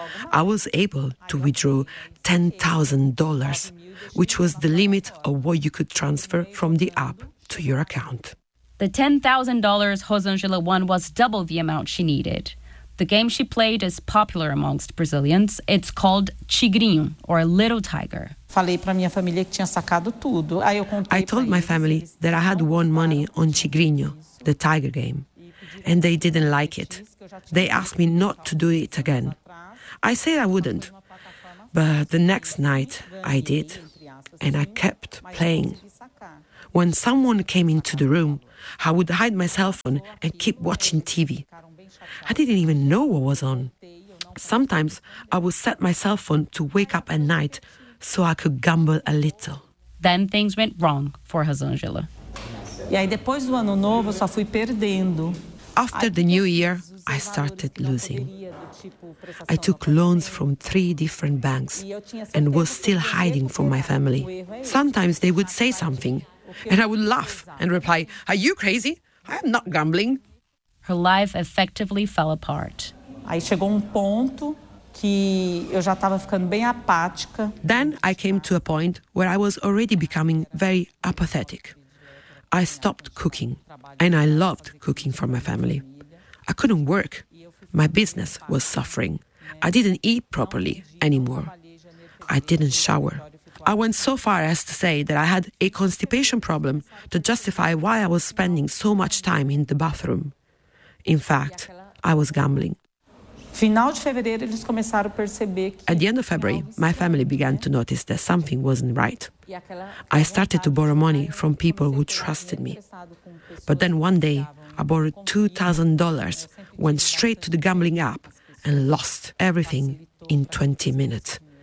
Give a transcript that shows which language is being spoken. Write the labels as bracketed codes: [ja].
[en] I was able to withdraw $10,000, which was the limit of what you could transfer from the app to your account. The $10,000 Rosangela won was double the amount she needed. The game she played is popular amongst Brazilians. It's called Tigrinho, or Little Tiger. [pt] Falei para minha família que tinha sacado tudo. Aí eu contei. [en] I told my family that I had won money on Tigrinho, the tiger game, and they didn't like it. They asked me not to do it again. I said I wouldn't, but the next night I did, and I kept playing. When someone came into the room, I would hide my cell phone and keep watching TV. I didn't even know what was on. Sometimes I would set my cell phone to wake up at night so I could gamble a little. Then things went wrong for Rosângela. [pt] E aí depois do ano novo só fui perdendo. [en] After the new year, I started losing. I took loans from three different banks and was still hiding from my family. Sometimes they would say something and I would laugh and reply, "Are you crazy? I am not gambling." Her life effectively fell apart. [pt] Aí chegou ponto que eu já estava ficando bem apática. [en] Then I came to a point where I was already becoming very apathetic. I stopped cooking, and I loved cooking for my family. I couldn't work. My business was suffering. I didn't eat properly anymore. I didn't shower. I went so far as to say that I had a constipation problem to justify why I was spending so much time in the bathroom. In fact, I was gambling. [pt] Final de fevereiro, eles começaram a perceber que... [en] At the end of February, my family began to notice that something wasn't right. I started to borrow money from people who trusted me. But then one day, I borrowed $2,000, went straight to the gambling app, and lost everything in 20 minutes.